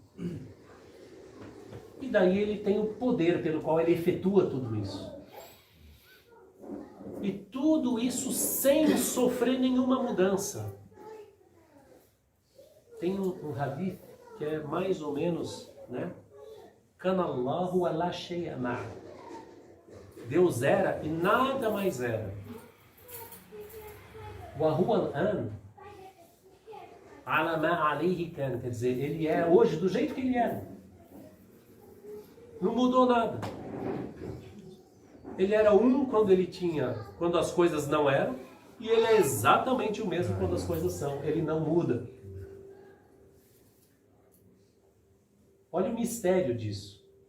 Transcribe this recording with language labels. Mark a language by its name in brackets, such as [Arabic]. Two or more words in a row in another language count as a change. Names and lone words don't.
[Portuguese] E daí ele tem o poder pelo qual ele efetua tudo isso. E tudo isso sem sofrer nenhuma mudança. Tem um hadith que é mais ou menos, né? [Arabic] كان الله على شيء مع'. [Portuguese] Deus era e nada mais era. [Arabic] وهو الآن على ما عليه كان. [Portuguese] Quer dizer, ele é hoje do jeito que ele era. Não mudou nada. Ele era quando as coisas não eram, e ele é exatamente o mesmo quando as coisas são. Ele não muda. Olha o mistério disso.